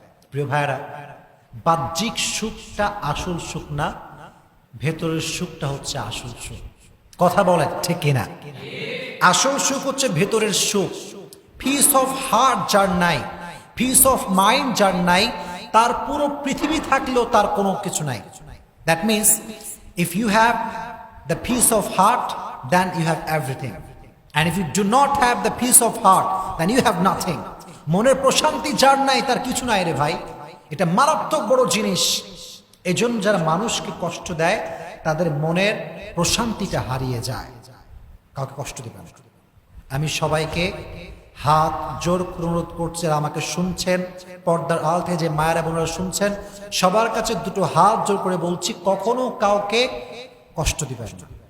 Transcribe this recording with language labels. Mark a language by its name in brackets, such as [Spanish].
[Bangla] প্রিয় ভাইরা, বাহ্যিক সুখটা আসল সুখ না, ভেতরের সুখটা হচ্ছে আসল সুখ। কথা বলে ঠিক কিনা? আসল সুখ হচ্ছে ভেতরের সুখ। [English] peace of heart [Bangla] যার নাই, [English] peace of mind [Bangla] যার নাই, তার পুরো পৃথিবী থাকলেও তার কোনো কিছু নাই। [English] That means if you have the peace of heart, then you have everything. And if you do not have the peace of heart, then you have nothing. [Bangla] মনের প্রশান্তি যার নাই তার কিছু নাই রে ভাই। এটা মারাত্মক বড় জিনিস। এজন্য যারা মানুষকে কষ্ট দেয় তাদের মনের প্রশান্তিটা হারিয়ে যায়। কাউকে কষ্ট দিবেন না। আমি সবাইকে হাত জোর অনুরোধ করছি, আমাকে শুনছেন, পর্দার আড়াল থেকে যে মায়েরা বোনেরা শুনছেন, সবার কাছে দুটো হাত জোর করে বলছি, কখনো কাউকে কষ্ট দিবেন না।